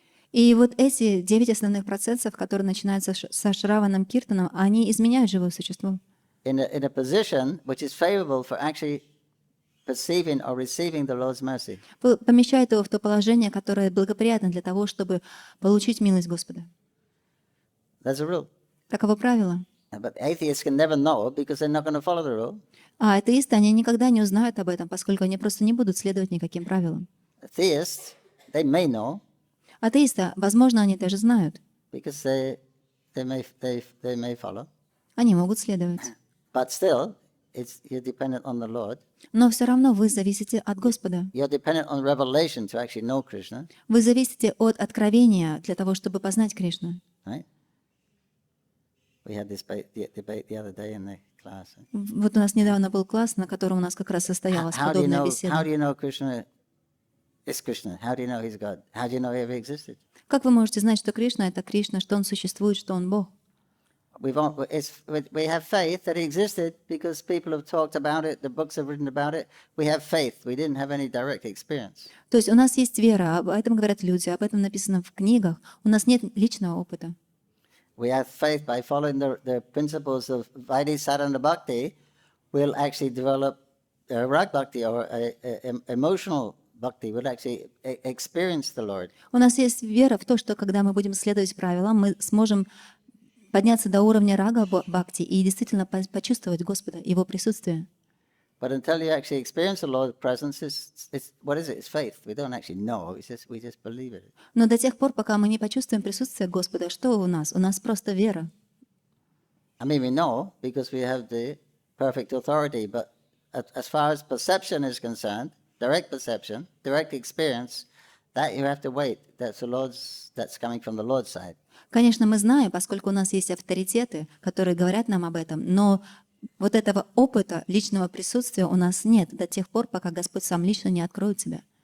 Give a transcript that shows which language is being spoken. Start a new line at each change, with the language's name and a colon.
Russian: И вот эти 9 основных процессов, которые начинаются со Шраваном Киртаном, они изменяют живое существо.
English: In a position which is favorable for actually perceiving or receiving the Lord's mercy.
Russian: Помещает его в то положение, которое благоприятно для того, чтобы получить милость Господа.
English: That's a rule.
Russian: Таково правило.
English: But atheists can never know because they're not going to follow the rule.
Russian: А атеисты, они никогда не узнают об этом, поскольку они просто не будут следовать никаким правилам.
English: Theists, they may know
Russian: Атеисты, возможно, они даже знают.
English: because they may follow.
Russian: Они могут следовать.
English: But still, you're dependent on the Lord.
Russian: Но все равно вы зависите от Господа.
English: You're dependent on revelation to actually know Krishna.
Russian: Вы зависите от откровения для того, чтобы познать Кришну.
English: Right? We had this debate the other day in the class.
Russian: Вот у нас недавно был класс, на котором у нас как раз состоялась подобная
English: How
Russian: беседа.
English: do you know Krishna is Krishna? How do you know he's God? How do you know he ever existed?
Russian: Как вы можете знать, что Кришна — это Кришна, что Он существует, что Он Бог?
English: We have faith that he existed because people have talked about it, the books have written about it. We have faith. We didn't have any direct experience.
Russian: То есть у нас есть вера, об этом говорят люди, об этом написано в книгах. У нас нет личного опыта.
English: We have faith by following the principles of Vaidhi Sadhana Bhakti, we'll actually develop rag bhakti or emotional bhakti, we'll actually experience the Lord.
Russian: У нас есть вера в то, что когда мы будем следовать правилам, мы сможем подняться до уровня рага бхакти и действительно почувствовать Господа, Его присутствие.
English: But until you actually experience the Lord's presence, it's what is it? It's faith. We don't actually know. We just believe it.
Russian: Но до тех пор, пока мы не почувствуем присутствие Господа, что у нас? У нас просто вера.
English: I mean, we know because we have the perfect authority, but as far as perception is concerned, direct perception, direct experience, that you have to wait. That's coming from the Lord's side.
Russian: Конечно, мы знаем, поскольку у нас есть авторитеты, которые говорят нам об этом, но вот этого опыта личного присутствия у нас нет до тех пор, пока Господь сам лично не откроет себя.